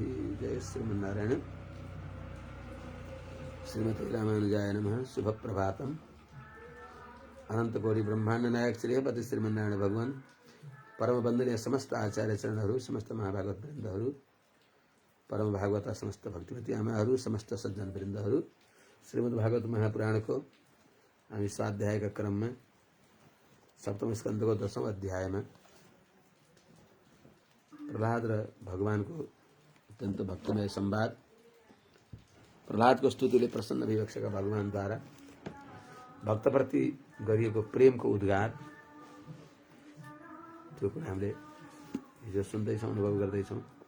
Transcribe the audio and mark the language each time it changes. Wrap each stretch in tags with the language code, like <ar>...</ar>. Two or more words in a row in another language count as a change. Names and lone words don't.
<sa>जय श्रीमन्नारायण। श्रीमते रामानुजाय नमः। शुभ प्रभातम।</sa> <ne>अनंत कोटि ब्रह्मांड नायक श्रीपति श्रीमन्नारायण भगवान परम वंदनीय समस्त आचार्य चरणहरू, समस्त महाभागवत वृन्दहरू, परम भागवत समस्त भक्तिमती आमाहरू, समस्त सज्जन वृन्दहरू, श्रीमद् भागवत महापुराणको हामी स्वाध्यायका क्रममा सप्तम स्कन्धको 10औं अध्यायमा प्रहलाद र भगवानको अत्यन्त भक्तिमय संवाद, प्रहलादको स्तुतिले प्रसन्न भइबक्सेका भगवानद्वारा भक्तप्रति गरिएको प्रेमको उद्गार, त्यो कुरा हामीले हिजो सुन्दैछौँ, अनुभव गर्दैछौँ।</ne>